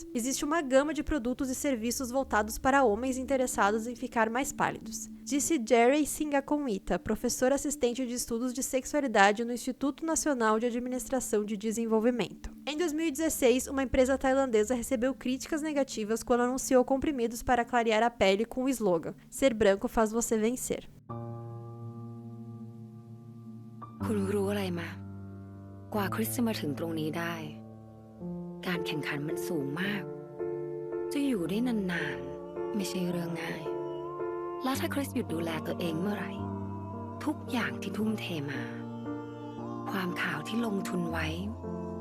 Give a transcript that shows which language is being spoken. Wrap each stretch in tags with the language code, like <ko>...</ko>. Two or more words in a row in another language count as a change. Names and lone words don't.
<pt>Existe uma gama de produtos e serviços voltados para homens interessados em ficar mais pálidos, disse Jerry Singakonita, professor assistente de estudos de sexualidade no Instituto Nacional de Administração de Desenvolvimento. Em 2016, uma empresa tailandesa recebeu críticas negativas quando anunciou comprimidos para clarear a pele com o slogan: "Ser branco faz você vencer."</pt> <th>กว่าคริสจะมาถึงตรงนี้ได้การแข่งขันมันสูงมากจะอยู่ได้นานๆไม่ใช่เรื่องง่ายและถ้าคริส หยุดดูแลตัวเองเมื่อไหร่ทุกอย่างที่ทุ่มเทมาความขาวที่ลงทุนไว้ก็</th>